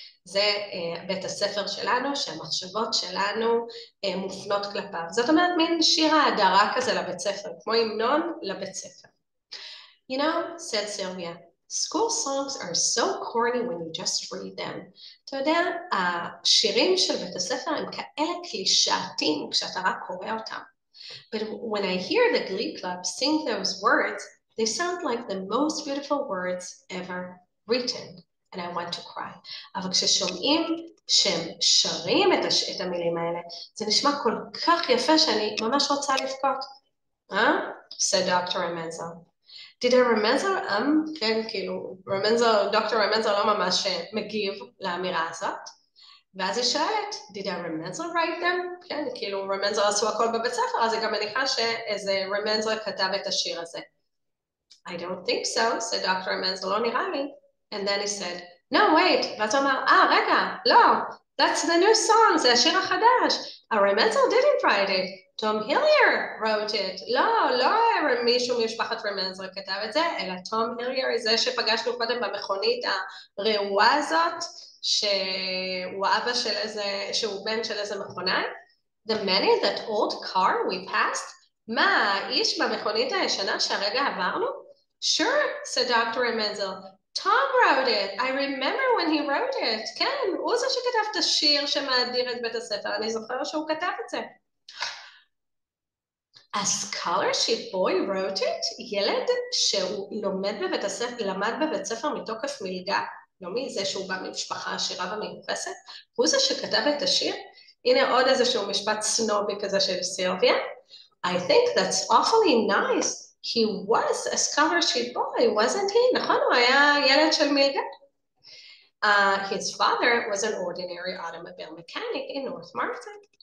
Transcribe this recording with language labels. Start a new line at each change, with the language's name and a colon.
Hebrew: זה בית הספר שלנו, שהמחשבות שלנו מופנות כלפיו. זאת אומרת, מין שיר ההדרה כזה לבית ספר, כמו המנון לבית ספר.
English: You know, said Sylvia, school songs are so corny when you just read them.
Hebrew: אתה יודע, השירים של בית הספר הם כאלה קלישאתיים כשאתה רק קורא אותם.
English: But when I hear the Glee Club sing those words, they sound like the most beautiful words ever written. And I want to cry.
Hebrew: אבל כששומעים שהם שרים את המילים האלה, זה נשמע כל כך יפה שאני ממש רוצה לבכות.
English: said Dr. Remenzl. did I remember,
Hebrew: כן, כאילו, דוקטור רמנזר לא ממש מגיב לאמירה הזאת, ואז היא שואלת,
English: did I remember write them?
Hebrew: כן, כאילו, רמנזר עשו הכל בבית ספר, אז היא גם מניחה שאיזה רמנזר כתב את השיר הזה.
English: I don't think so, said Dr. רמנזר,
Hebrew: לא נראה לי.
English: And then he said, no, wait,
Hebrew: ואז הוא אמר, רגע, לא,
English: that's the new song,
Hebrew: זה השיר החדש.
English: רמנזר didn't write it. Tom Hillier wrote it.
Hebrew: לא מישהו ממשפחת רמנזר כתב את זה, אלא תום הילייר, זה שפגשנו קודם במכונית הרעועה הזאת, שהוא אבא של איזה, שהוא בן של איזה מכונאי.
English: The man in that old car we passed?
Hebrew: מה, האיש במכונית הישנה שהרגע עברנו?
English: Sure, said Dr. רמנזר. Tom wrote it. I remember when he wrote it.
Hebrew: כן, הוא זה שכתב את השיר שמאדיר את בית הספר. אני זוכר שהוא כתב את זה.
English: A scholarship boy wrote it?
Hebrew: ילד שהוא למד בבית ספר מתוקף מלגה, לא מזה שהוא בא ממשפחה עשירה ומיוחסת, הוא זה שכתב את השיר? הנה עוד איזשהו משפט סנובי כזה של סילביה.
English: I think that's awfully nice. He was a scholarship boy, wasn't he?
Hebrew: נכון, הוא היה ילד של מלגה.
English: His father was an ordinary automobile mechanic in North Martin.